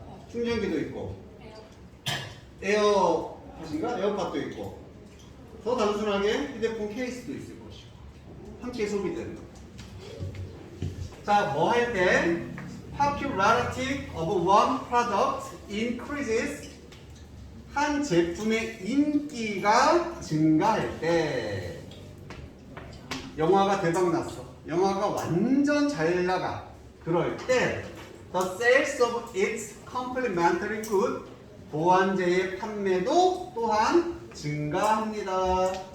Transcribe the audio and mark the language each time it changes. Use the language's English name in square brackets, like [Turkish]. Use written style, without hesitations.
[Korean] 충전기도 있고, 에어팟인가? 에어팟도 있고, 더 단순하게 휴대폰 케이스도 있을 것이고, 함께 소비되는 거. 자, 뭐 할 때? [English] Popularity of one product increases. [Korean] 한 제품의 인기가 증가할 때. 영화가 대박 났어. 영화가 완전 잘 나가. 그럴 때 [English] the sales of its complementary good, [Korean] 보완제의 판매도 또한 증가합니다.